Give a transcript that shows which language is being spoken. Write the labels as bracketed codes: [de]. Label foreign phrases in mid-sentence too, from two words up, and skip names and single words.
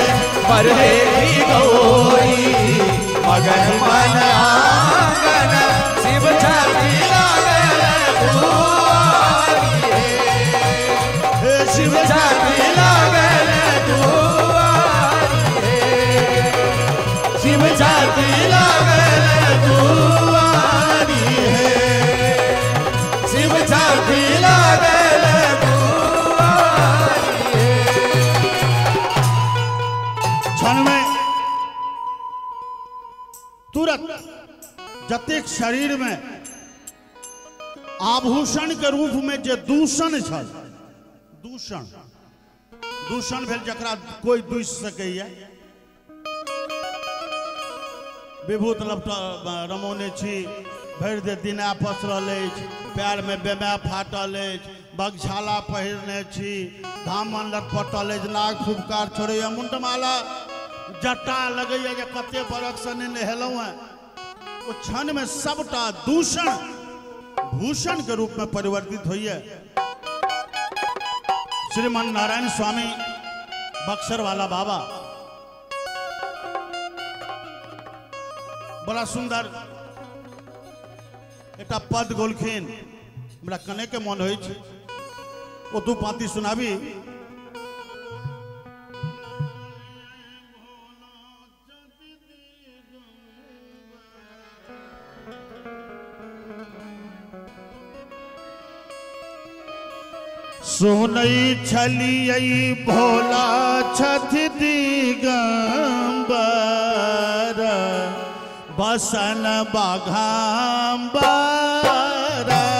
[mai] पर देखी गौरी मगन मन आंगन शिव छठी लगल दुआरी शिव छठी लगल दुआरी शिव छठी लगल दुआरी शिव छठी लगल दुआरी क्षण में तुरंत जतेक शरीर में आभूषण के रूप में जे दूषण छल दूषण दूषण भेल जकरा कोई दूष सकैया विभूत रमौने छी भरि दे दिन पसरल अछि पैर में बेमै फाटल अछि बगछाला पहिरने छी धामन लटपटल अछि नाग फुफकार छोड़ैया मुंडमाला जटा लगैया जे कते बरख से नहीं नहेलहुँ हैं ओ क्षण में सबटा दूषण भूषण के रूप में परिवर्तित होइए। श्रीमान नारायण स्वामी बक्सर वाला बाबा बड़ा सुंदर एक पद गोलखिन हमरा कने के मन हो ओ दू पाती सुनाबी। सुनई छलियै भोला छथि दिगंबर बसन बाघाम्बर।